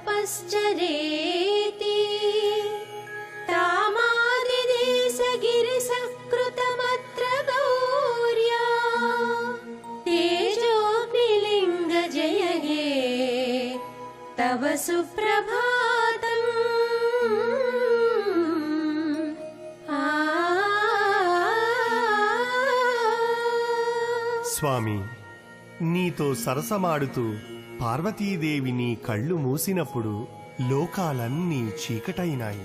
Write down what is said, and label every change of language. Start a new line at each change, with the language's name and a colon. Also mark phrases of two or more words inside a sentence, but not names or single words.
Sanskrit: तपश्चरेति तामादिदेशगिरिसकृतमत्र गौर्या तेजोऽग्निलिङ्ग जय हे तव सुप्रभातम्
Telugu: స్వామి, నీతో సరసమాడుతూ పార్వతీదేవి నీ కళ్ళు మూసినప్పుడు లోకాలన్నీ చీకటైనాయి.